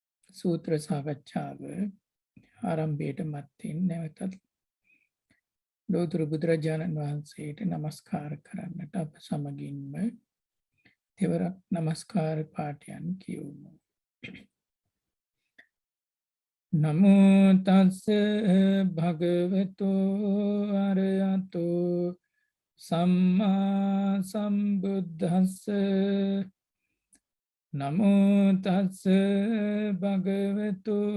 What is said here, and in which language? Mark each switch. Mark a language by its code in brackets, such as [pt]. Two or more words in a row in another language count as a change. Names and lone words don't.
[si] සූත්‍ර සාකච්ඡාව ආරම්භයට මත්තෙන් නැවතත් ලෝතර බුදුරජාණන් වහන්සේට නමස්කාර කරන්නට අප සමගින්ම තෙවරක් නමස්කාර පාඨයන් කියවමු. [pi] නමෝ තස්ස භගවතෝ අරහතෝ සම්මා සම්බුද්දස්ස නමෝ තස්ස භගවතු